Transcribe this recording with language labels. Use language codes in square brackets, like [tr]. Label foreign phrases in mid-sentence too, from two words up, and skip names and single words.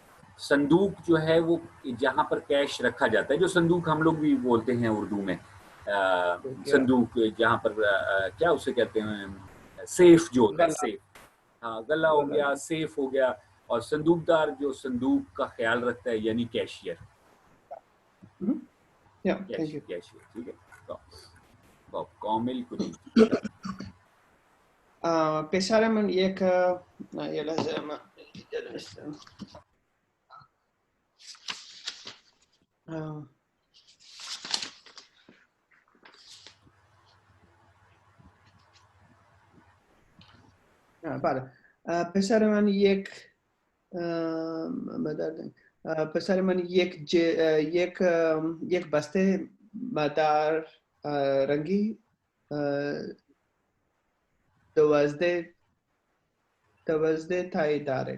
[hi] संदूक जो है वो जहाँ पर कैश रखा जाता है, जो संदूक हम लोग भी बोलते हैं उर्दू में, संदूक जहाँ पर क्या उसे कहते हैं, सेफ जो होता है, सेफ। हाँ, गला हो गया, सेफ हो गया। और संदूकदार जो संदूक का ख्याल रखता है यानी कैशियर। कैशियर, ठीक है। तो कामिल कुछ [fa] پسر من یک یه لحظه من نوشتم. بله پسر من یک پسر من یک بسته مدار رنگی 12 تایی داره.